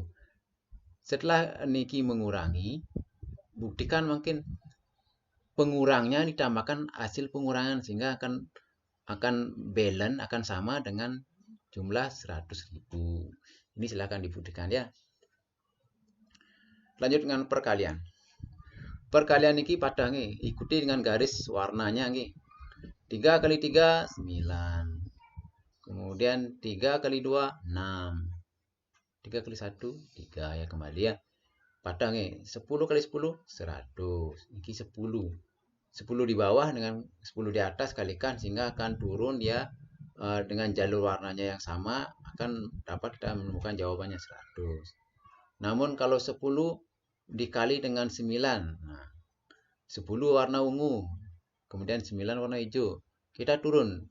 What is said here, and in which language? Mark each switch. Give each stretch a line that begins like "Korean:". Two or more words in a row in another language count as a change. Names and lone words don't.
Indonesian: Setelah niki mengurangi, buktikan mungkin pengurangnya ditambahkan hasil pengurangan sehingga akan balance, akan sama dengan jumlah 100.000. Ini silahkan dibuktikan ya. Lanjut dengan perkalian. Perkalian niki pada nggih, ikuti dengan garis warnanya nggih. 3 kali 3 9. Kemudian 3 kali 2 6. 3 kali 1 3 ya, kembali ya. Pada nggih, 10 kali 10 100. Niki 10. 10 di bawah dengan 10 di atas kalikan sehingga akan turun ya. Dengan jalur warnanya yang sama akan dapat kita menemukan jawabannya 100. Namun kalau 10 dikali dengan 9, nah 10 warna ungu, kemudian 9 warna hijau, kita turun.